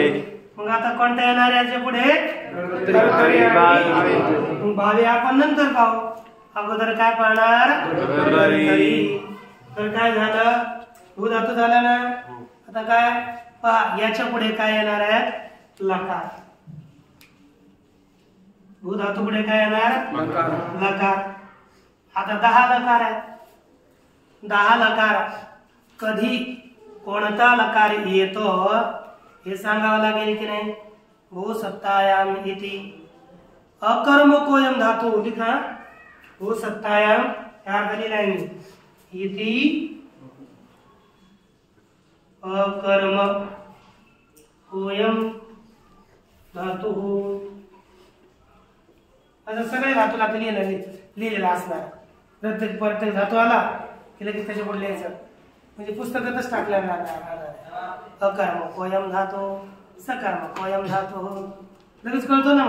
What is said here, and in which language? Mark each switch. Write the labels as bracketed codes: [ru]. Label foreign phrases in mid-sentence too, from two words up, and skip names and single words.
[mr] मग आता कोणता येणार याच्या पुढे कर्तरी भावी भावी आपण नंतर पाहू अगोदर काय पाहणार कर्तरी तर काय झालं भू धातू झाला ना आता काय पहा याच्या पुढे काय येणार आहे लकार भू धातू पुढे काय येणार? लकार. लकार. आता 10 लकार आहे. 10 लकार कधी कोणता लकार येतो हे सांगावं लागेल की नाही? [sa] भू सत्तायाम इति अकर्मकोयम धातू लिखा. भू सत्तायाम [mr] या खाली लाईन [sa] इति अकर्म कोयम धातू. [mr] असं सगळे धातूला लिहिलेला असणार. प्रत्येक धातू आला की लगेच त्याच्या पुढे लिहायचं. म्हणजे पुस्तकातच टाकल्या जाणार. [sa] अकर्म कोयम धातू, सकर्म कोयम धातू [mr] लगेच कळतो ना.